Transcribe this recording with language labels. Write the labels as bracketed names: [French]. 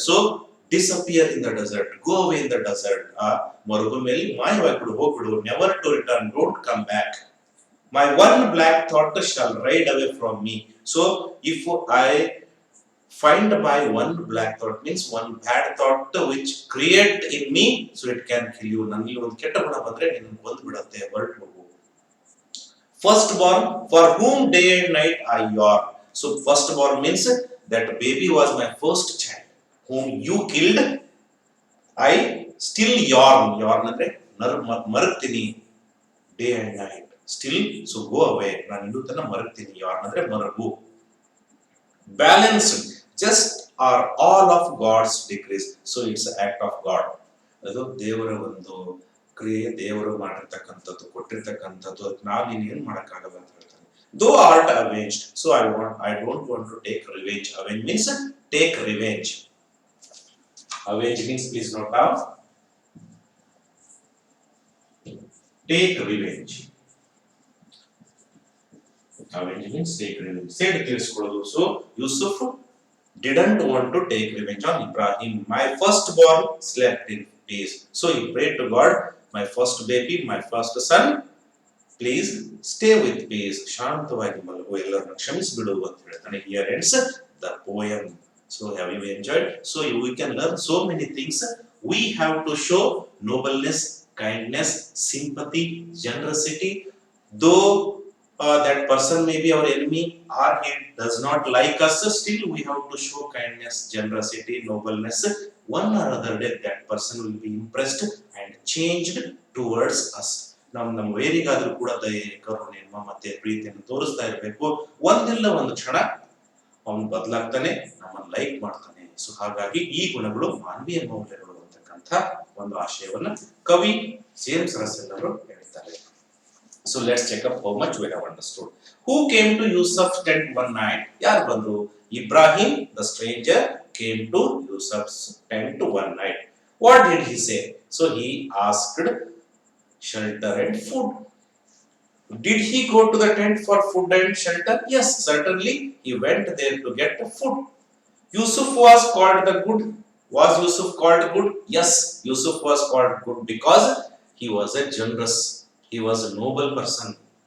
[English] So disappear in the desert. Go away in the desert. [Kannada] ಮರುಭೂಮಿಯಲ್ಲಿ ಮಾಯವಾಗಿಬಿಡು, ಹೋಗ್ಬಿಡು. [English] Never to return. Don't come back. My one black thought shall ride away from me. So if I find my one black thought means one bad thought which create in me, so it can kill you. [Kannada] ನನಗೆ ಒಂದು ಕೆಟ್ಟ ಗುಣ ಬಂದ್ರೆ ನಿನ್ನನ್ನು ಕೊಂದು ಬಿಡುತ್ತೆ. ಹೊರಟು ಹೋಗು. [English] Firstborn, for whom day and night I yearn. So firstborn means that baby was my first child whom you killed. I still yearn. Yearn [Kannada] ಅಂದ್ರೆ ಮರಗ್ತೀನಿ. [English] Day and night. Still, so go away. [Kannada] ನಾನು ಇನ್ನೂ ತನ್ನ ಮರಗ್ತೀನಿ. yearn ಅಂದ್ರೆ ಮರಗು. [English] Balanced, just are all of God's decrees. So it's an act of God. [Kannada] ಅದು ದೇವರ ಒಂದು ಕ್ರಿಯೆ ದೇವರು ಮಾಡಿರ್ತಕ್ಕಂಥದ್ದು, ಕೊಟ್ಟಿರ್ತಕ್ಕಂಥದ್ದು. ಅದಕ್ಕೆ ನಾವು ಇನ್ನೇನು ಮಾಡೋಕ್ಕಾಗಲ್ಲ ಅಂತ ಹೇಳ್ತಾನೆ. [English] Though art avenged, so I don't want to take revenge. Avenge means take revenge. Avenge means, please note down, take revenge. Avenge means take revenge. Said tirskolodu. So Yusuf didn't want to take revenge on Ibrahim. My firstborn slept in peace. So he prayed to God, my first baby, my first son, please stay with peace. [Kannada] ಶಾಂತವಾಗಿ ಮಲಗು, ಎಲ್ಲರನ್ನು ಕ್ಷಮಿಸಿಬಿಡು ಅಂತ ಹೇಳ್ತಾನೆ. [English] Here ends the poem. So have you enjoyed? So we can learn so many things. We have to show nobleness, kindness, sympathy, generosity. Though that person may be our enemy or he does not like us, still we have to show kindness, generosity, nobleness. One or other day that person will be impressed and changed towards us. [Kannada] ನಮ್ಮ ವೇರಿಗಾದ್ರೂ ಕೂಡ ದಯೆ, ಕರುಣೆ, ಮಮತೆ, ಪ್ರೀತಿಯನ್ನು ತೋರಿಸ್ತಾ ಇರಬೇಕು. ಒಂದಿಲ್ಲ ಒಂದು ಕ್ಷಣ ಅವನು ಬದಲಾಗ್ತಾನೆ, ನಮ್ಮನ್ನು ಲೈಕ್ ಮಾಡ್ತಾನೆ. ಸೊ ಹಾಗಾಗಿ ಈ ಗುಣಗಳು ಮಾನವೀಯ ಮೌಲ್ಯಗಳು ಅಂತಕ್ಕಂಥ ಒಂದು ಆಶಯವನ್ನ ಕವಿ ಜೇಮ್ಸ್ ರಸೆಲ್ ಅವರು ಹೇಳ್ತಾರೆ. [English] So let's check up how much we have understood. Who came to Yusuf tent one night? [Kannada] ಯಾರು ಬಂದ್ರು? [English] Ibrahim the stranger came to Yusuf's tent one night. What did he say? So he asked shelter and food. Did he go to the tent for food and shelter? Yes, certainly he went there to get food. Yusuf was called the good. Was Yusuf called good? Yes, Yusuf was called good because he was a generous, he was a noble person.